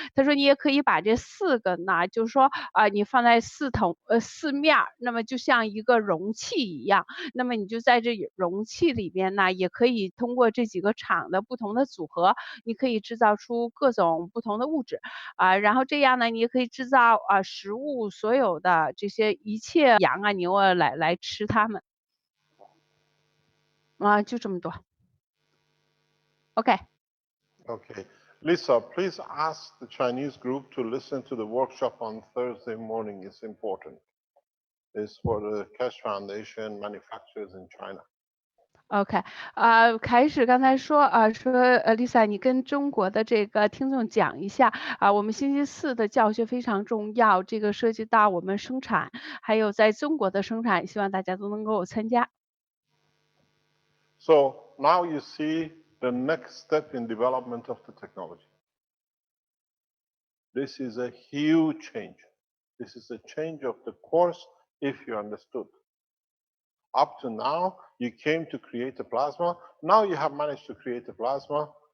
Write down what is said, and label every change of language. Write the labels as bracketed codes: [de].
[zh] 他说你也可以把这4个呢，就是说你放在4面，那么就像一个容器一样，那么你就在这容器里边呢，也可以通过这几个场的不同的组合，你可以制造出各种不同的物质然后这样呢，你也可以制造食物所有的这些一切羊啊牛啊来吃它们就这么多。 [en] OK. Okay. Lisa, please ask the Chinese group to listen to the workshop on Thursday morning. It's important. It's for the Keshe Foundation manufacturers in China. OK. [zh] 开始刚才说Lisa 你跟中国的这个听众讲一下我们星期4的教学非常重要，这个涉及到我们生产，还有在中国的生产，希望大家都能够参加。 [en] So now you see the next step in development of the technology. This is a huge change. This is a change of the course if you understood. Up to now, you came to create a plasma. Now you have managed to create a plasma.